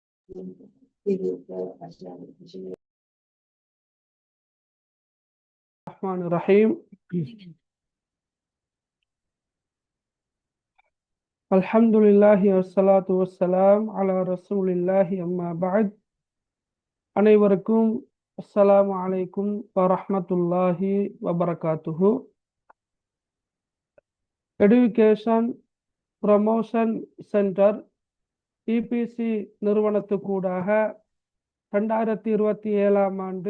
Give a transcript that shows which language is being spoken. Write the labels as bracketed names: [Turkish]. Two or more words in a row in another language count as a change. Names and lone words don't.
[Arabic] الرحمن الرحيم الحمد لله والصلاة والسلام على رسول الله أما بعد அனைவருக்கும் السلام عليكم ورحمة الله وبركاته. [Tamil] எடுகேஷன் ப்ரமோஷன் சென்டர் இபிசி நிறுவனத்துக்கூடாக 2027 ஆண்டு